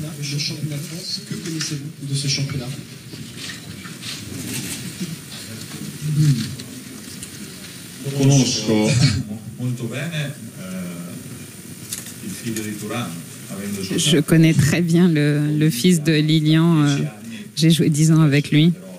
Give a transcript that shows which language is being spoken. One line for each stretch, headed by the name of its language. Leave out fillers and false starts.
French: Le championnat de France, que connaissez-vous de ce championnat?
Italian: Conosco molto bene il figlio di Thuram.
French: Je connais très bien le fils de Lilian. J'ai joué 10 ans avec lui.